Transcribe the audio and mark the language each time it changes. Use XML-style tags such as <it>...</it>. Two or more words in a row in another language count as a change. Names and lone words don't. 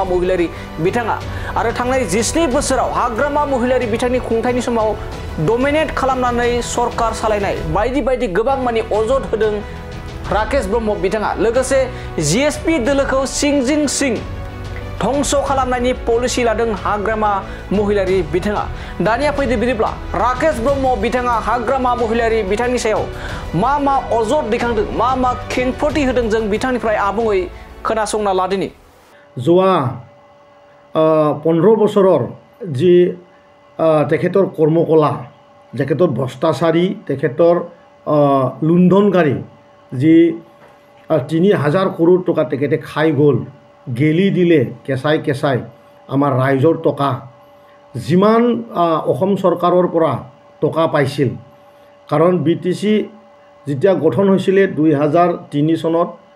<brx>महिलारि बिथाङा आरो थांनाय 17 बोसोराव हाग्रामा महिलारि बिथांनि खुंथायनि समाव डमिनेट खालामनानै सरकार सालायनाय बायदि बायदि गोबां मानि अजद होदों राकेश ब्रह्म बिथाङा लोगोसे जिएसपि दोलोखौ सिंजिं सिं धंस खालामनायनि पलिसि लादों हाग्रामा महिलारि बिथाङा दानिया फैदो बिदिब्ला राकेश ब्रह्म बिथाङा हाग्रामा महिलारि बिथांनि सायाव मा अजद दैखांदों मा खेंफोरथि होदों जों बिथांनिफ्राय आबुङै खोनासंना लादिनि</brx> <as>जोआ 15 বছৰৰ যি তেখেতৰ কৰ্মকলা তেখেতৰ ভ্ৰষ্টাচাৰী তেখেতৰ লুণ্ঠনকাৰী যি 3000 কোটি টকা তেখেতে খাই গ'ল গেলি দিলে কেঁচাই কেঁচাই আমাৰ ৰাইজৰ টকা যিমান অসম চৰকাৰৰ পৰা টকা পাইছিল কাৰণ বিটিসি যেতিয়া গঠন হৈছিলে 2003 চনত</as>